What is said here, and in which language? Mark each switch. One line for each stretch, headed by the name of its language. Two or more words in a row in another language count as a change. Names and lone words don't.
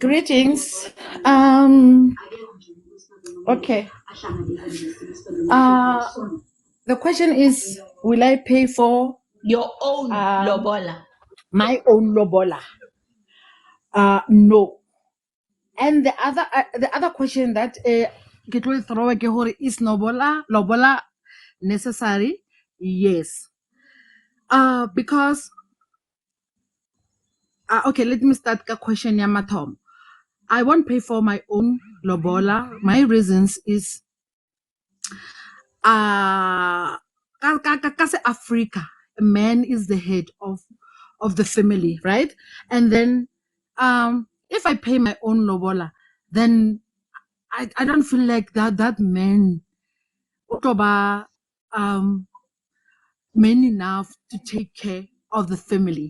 English: Greetings. Okay. The question is, will I pay for Your own lobola. my own lobola? No. And the other question that
Southern Sotho: ke tlo e throw ke hore,
English: is lobola necessary? Yes. Because okay, let me start the question
Southern Sotho: ya mathomo.
English: I won't pay for my own lobola. My reasons is Africa, a man is the head of the family, right? And then if I pay my own lobola, then I don't feel like that man utoba man enough to take care of the family.